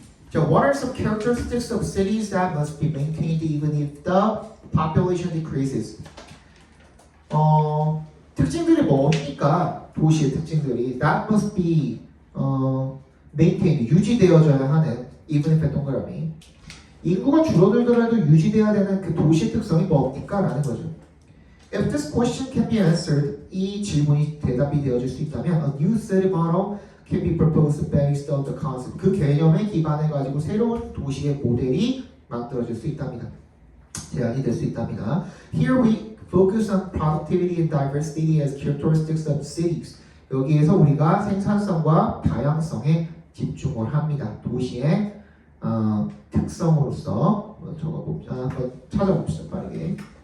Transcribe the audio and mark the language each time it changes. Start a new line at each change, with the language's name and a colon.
English: 자, what are some characteristics of cities that must be maintained even if the population decreases?
Korean: 특징들이 뭡니까? 도시의 특징들이
English: that must be maintained,
Korean: 유지되어져야 하는
English: even if
Korean: 동그라미 인구가 줄어들더라도 유지돼야 되는 그 도시의 특성이 뭡니까? 라는 거죠.
English: If this question can be answered,
Korean: 이 질문이 대답이 되어질 수 있다면
English: a new city model can be proposed based on the concept.
Korean: 그 개념에 기반해 가지고 새로운 도시의 모델이 만들어질 수 있답니다. 제안이 될 수 있답니다.
English: Here we focus on productivity and diversity as characteristics of cities.
Korean: 여기에서 우리가 생산성과 다양성에 집중을 합니다. 도시의 특성으로서 한번 찾아봅시다. 빠르게.